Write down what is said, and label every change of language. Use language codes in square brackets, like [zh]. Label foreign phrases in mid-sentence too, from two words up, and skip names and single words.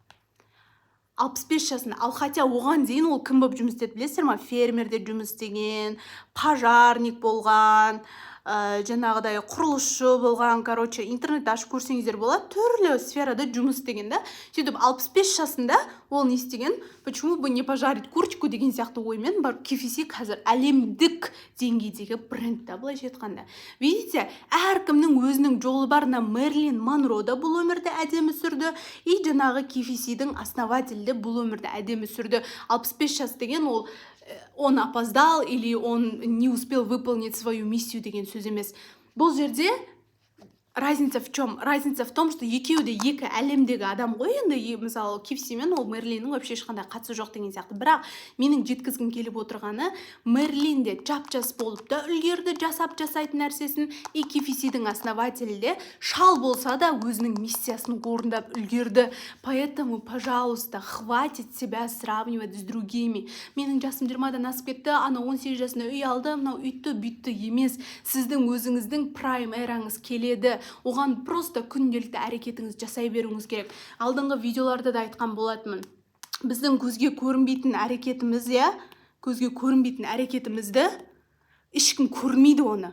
[kk] 65 жасында. Ал хотя оған дейін ол кім болып жұмыс істеді, білесіздер ма? Фермерде жұмыс істеген, пожарник болған, жаңағыдай құрылысшы болған, короче, интернетті ашып көрсеңіздер болады, түрлі сферада жұмыс істеген да. Сөйтіп 65 жасында ол не істеген? [ru] Почему бы не пожарить курочку [kk] деген сияқты оймен бар. KFC қазір әлемдік деңгейдегі бренд та, былайша айтқанда. Видите, әркімнің өзінің жолы бар. Мерлин Монро да бұл өмірді әдемі сүрді, и жаңағы KFC-дің основателі бұл өмірді әдемі сүрді. 65 жас деген ол [ru] он опоздал или он не успел выполнить свою миссию [kk] деген сөз емес. Бұл жерде [ru] разница в чем? Разница в том, что [kk] екеуі де екі әлемдегі адам ғой. Енді мысалы KFC мен ол Мерлиннің вообще ешқандай қатысы жоқ деген сияқты. Бірақ менің жеткізгім келіп отырғаны, Мерлин де жап-жас болып та үлгерді жасап жасайтын нәрсесін, и KFC-дің основателі де шал болса да өзінің миссиясын орындап үлгерді. [ru] Поэтому, пожалуйста, хватит себя сравнивать с другими. [kk] Менің жасым 20-дан асып кетті, ана 18 жасында үй алды, мынау үйтті-бүйтті емес. Сіздің өзіңіздің прайм эраңыз келеді. Оған просто күнделікті әрекетіңіз жасай беруіңіз керек. Алдыңғы видеоларда да айтқан болатынмын. Біздің көзге көрінбейтін әрекетіміз, көзге көрінбейтін әрекетімізді ешкім көрмейді оны.